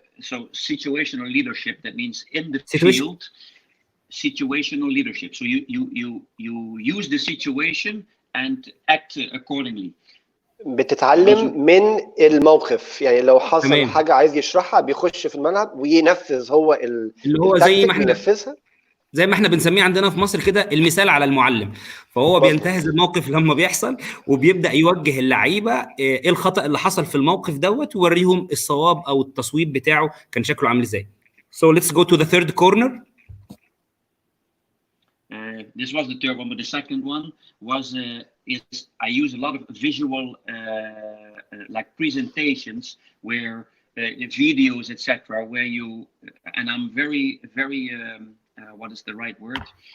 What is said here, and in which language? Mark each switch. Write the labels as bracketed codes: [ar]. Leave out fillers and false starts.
[en] so situational leadership, that means in the field. Situational leadership. So you use the situation and act accordingly. [ar] بتتعلم من الموقف، يعني لو حصل حاجة عايز يشرحها بيخش في الملعب وينفذ هو اللي هو زي ما احنا بنسميه عندنا في مصر كده المثال على المعلم. فهو بينتهز الموقف لما بيحصل وبيبدأ يوجه اللعيبة ايه الخطأ اللي حصل في الموقف دوت، ويوريهم الصواب او التصويب بتاعه كان شكله عامل ازاي. [en] So let's go to the third corner. This was the third one, but the second one was I use a lot of visual like presentations where videos, etc., where you and I'm very what is the right word?